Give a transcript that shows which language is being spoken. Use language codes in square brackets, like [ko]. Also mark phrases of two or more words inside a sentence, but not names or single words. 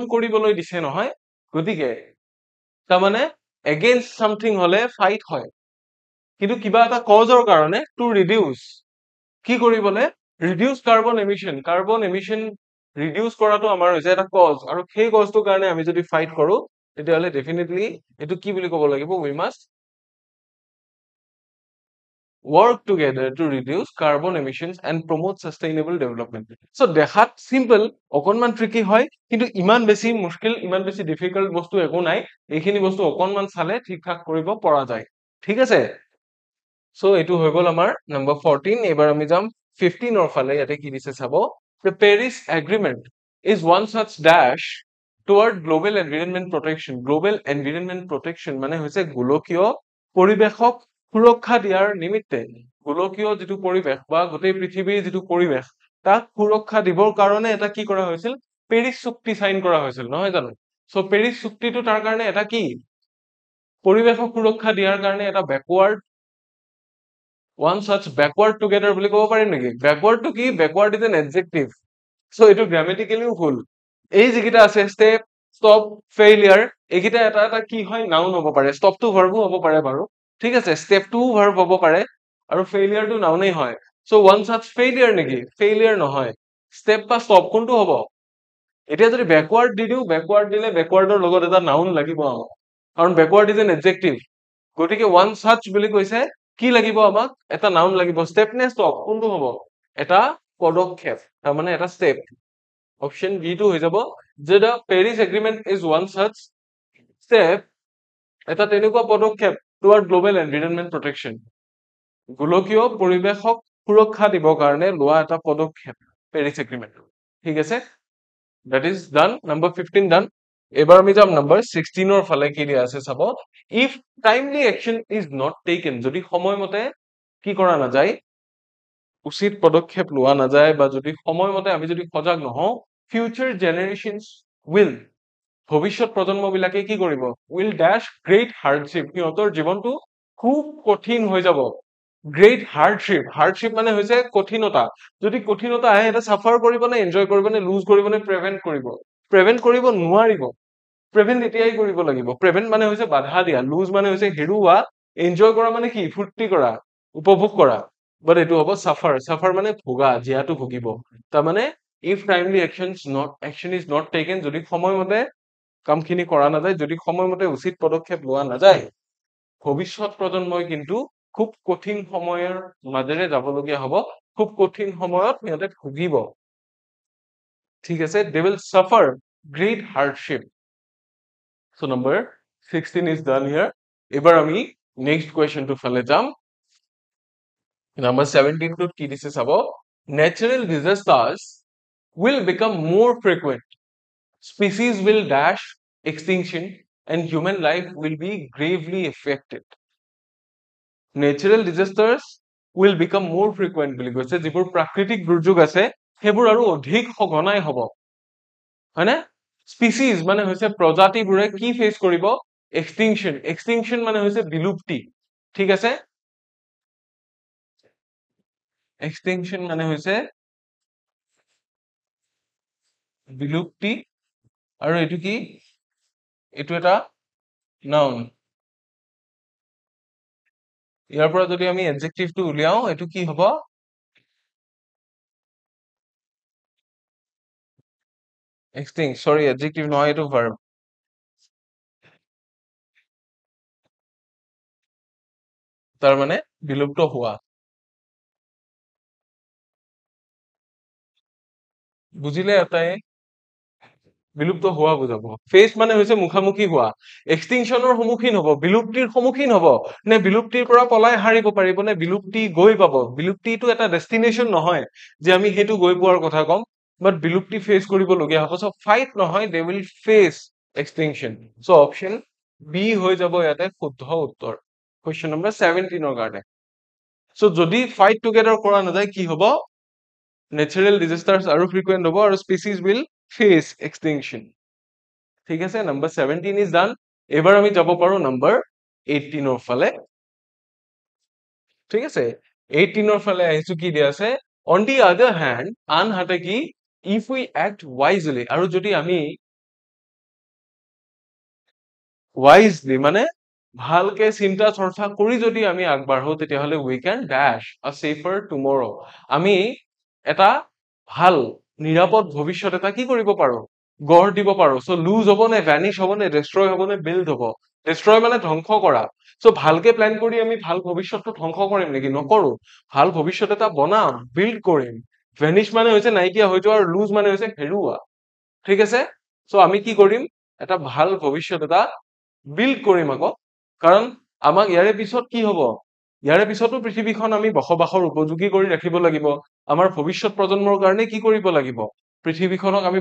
[as] কৰিবলৈ দিছে নহয় গতিকে তাৰমানে [en] against something [as] হলে ফাইট হয় কিন্তু কিবা এটা কজৰ কাৰণে [en] to reduce [as] কি কৰিবলে [en] reduce carbon emission reduce [as] কৰাটো আমাৰ হৈছে এটা কজ আৰু সেই কজটোৰ কাৰণে আমি যদি ফাইট কৰো তেতিয়াহলে ডেফিনেটলি এটো কি বুলি ক'ব লাগিব [en] we must work together to reduce carbon emissions and promote sustainable development. [as] So দেখাত simple অকনমান tricky হয় কিন্তু ইমান বেছি মুশকিল ইমান বেছি difficult বস্তু একো নাই এইখিনি বস্তু অকনমান চালে ঠিকঠাক কৰিব পৰা যায় ঠিক আছে so এটো হৈ গল আমাৰ number 14 এবাৰ আমি যাম 15 অৰ ফালে ইয়াতে কি দিছে চাব [en] the Paris agreement is one such dash toward global environment protection [as] মানে হৈছে গোলকীয় পৰিবেশক সুৰক্ষা দিয়াৰ নিমিত্তে গোলকীয় যেটো পৰিবেশ বা গোটেই পৃথিৱীৰ যেটো পৰিবেশ তাক সুৰক্ষা দিবৰ কাৰণে এটা কি কৰা হৈছিল পেৰিছ চুক্তি সাইন কৰা হৈছিল নহয় জানো সো পেৰিছ চুক্তিটো তাৰ কাৰণে এটা কি পৰিবেশক সুৰক্ষা দিয়াৰ কাৰণে এটা ব্যাকওয়াৰ্ড [en] one such backward together [as] বুলি ক'ব পাৰিম নেকি [en] backward to [as] কি [en] backward is an adjective so [as] এটো গ্রামাটিক্যালিও ভুল এই যেকিটা আছে [en] step stop failure [as] একিটা এটা এটা কি হয় নাউন হ'ব পাৰে [en] stop to verb [as] হ'ব পাৰে বাৰু ঠিক আছে [en] step to verb [as] হ'ব পাৰে আৰু [en] failure to [as] নাউনেই হয় [en] so one such failure [as] নেকি failure নহয় step বা stop কোনটো হ'ব এতিয়া যদি backward দি দিও backward দিলে backwardৰ লগত এটা নাউন লাগিব কাৰণ [en] backward is an adjective [as] গতিকে [en] one such [as] বুলি কৈছে কি লাগিব আমাক এটা নাউন লাগিব step নে stop কোনটো হ'ব এটা পদক্ষেপ তাৰ মানে এটা step অপশন বি টো হৈ যাব যে [en] the Paris agreement is one such step [as] এটা তেনেকুৱা পদক্ষেপ [en] toward global environment [as] protection গোলকীয় পৰিবেশক সুৰক্ষা দিবৰ কাৰণে লোৱা এটা পদক্ষেপ Paris agreement ঠিক আছে [en] that is done number 15 done [as] এবাৰ আমি যাম number 16 অৰ ফালে কি দিয়া আছে চাব [en] if timely action is not taken [as] যদি সময়মতে কি কৰা না যায় উচিত পদক্ষেপ লোৱা না যায় বা যদি সময়মতে আমি যদি সজাগ নহওঁ [en] future generations will [as] ভবিষ্যত প্ৰজন্মবিলাকে কি কৰিব [en] will dash great hardship [as] সিহঁতৰ জীৱনটো খুব কঠিন হৈ যাব [en] great hardship [as] মানে হৈছে কঠিনতা যদি কঠিনতা আহে এটা সাফাৰ কৰিব নে এনজয় কৰিব নে লুজ কৰিব নে প্ৰিভেন্ট কৰিব নোৱাৰিব প্ৰিভেন্ট এতিয়াই কৰিব লাগিব প্ৰিভেন্ট মানে হৈছে বাধা দিয়া লুজ মানে হৈছে হেৰুৱা এনজয় কৰা মানে কি ফুৰ্তি কৰা উপভোগ কৰা বাট এটো হ'ব সাফাৰ মানে ভোগা জিয়াটো ভুগিব তাৰ মানে [en] if timely action is not taken [as] যদি সময়মতে কামখিনি কৰা না যায় যদি সময়মতে উচিত পদক্ষেপ লোৱা না যায় ভবিষ্যত প্ৰজন্মই কিন্তু খুব কঠিন সময়ৰ মাজেৰে যাবলগীয়া হ'ব খুব কঠিন সময়ত সিহঁতে ভুগিব ঠিক আছে [en] they will suffer great hardship so number 16 is done here [as] এবাৰ আমি [en] next question to [as] ফালে যাম number 17 টোত কি দিছে চাব [en] natural disasters will become more frequent species will dash extinction and human life will be gravely affected natural disasters will become more frequent [as] বুলি কৈছে যিবোৰ প্ৰাকৃতিক দুৰ্যোগ আছে সেইবোৰ আৰু অধিক সঘনাই হ'ব হয়নে স্পিচিজ মানে হৈছে প্ৰজাতিবোৰে কি ফেস কৰিব এক্সটিংশন মানে হৈছে বিলুপ্তি ঠিক আছে এক্সটিংশন মানে হৈছে বিলুপ্তি আৰু এটো কি এটো এটা নাউন ইয়াৰ পৰা যদি আমি এডজেক্টিভ টো উলিয়াও এটো কি হ'ব [en] extinct sorry adjective [as] নহয় এটো verb তাৰ মানে বিলুপ্ত হোৱা বুজিলে এটাই বিলুপ্ত হোৱা বুজাব ফেস মানে হৈছে মুখামুখি হোৱা এক্সটিংশনৰ সন্মুখীন হ'ব বিলুপ্তিৰ সন্মুখীন হ'ব নে বিলুপ্তিৰ পৰা পলাই হাৰিব পাৰিব নে বিলুপ্তি গৈ পাব বিলুপ্তিটো এটা ডেস্টিনেশন নহয় যে আমি হেতু গৈ পোৱাৰ কথা কম বাট বিলুপ্তি ফেস কৰিব লগিয়া হ'ব সো ফাইট নহয় [en] they will face extinction so option B [as] হৈ যাব ইয়াতে শুদ্ধ উত্তৰ [en] question number 17 [as] কাৰণে সো যদি [en] fight together [as] কৰা নাযায় কি হ'ব [en] natural disasters [as] আৰু ফ্ৰিকুৱেন্ট হ'ব আৰু [en] species will face extinction [as] ঠিক আছে [en] number 17 is done [as] এবাৰ আমি যাব পাৰো নম্বৰ 18 ৰ ফালে ঠিক আছে 18 ৰ ফালে আহিছো কি দিয়া আছে [en] on the other hand [as] আনহাতে কি [en] if we act wisely [as] আৰু যদি আমি wisely মানে ভালকে চিন্তা চৰ্চা কৰি যদি আমি আগবাঢ়ো তেতিয়াহলে [en] we can dash a safer tomorrow [as] আমি এটা ভাল নিৰাপদ ভৱিষ্যত এটা কি কৰিব পাৰো গঢ় দিব পাৰো [en] so lose [as] হ'ব নে ভ্যানিশ হ'ব নে ডেস্ট্ৰয় হ'ব নে বিল্ড হ'ব ডেস্ট্ৰয় মানে ধ্বংস কৰা সো ভালকে প্ল্যান কৰি আমি ভাল ভৱিষ্যতটো ধ্বংস কৰিম নেকি নকৰো ভাল ভৱিষ্যত এটা বনাম বিল্ড কৰিম ভ্যানিশ মানে হৈছে নাইকিয়া হৈ যোৱা আৰু লুজ মানে হৈছে হেৰুৱা ঠিক আছে সো আমি কি কৰিম এটা ভাল ভৱিষ্যত এটা বিল্ড কৰিম আকৌ কাৰণ আমাক ইয়াৰে পিছত কি হ'ব ইয়াৰে পিছতো পৃথিৱীখন আমি বসবাসৰ উপযোগী কৰি ৰাখিব লাগিব আমাৰ ভৱিষ্যত প্ৰজন্মৰ কাৰণে কি কৰিব লাগিব পৃথিৱীখনক আমি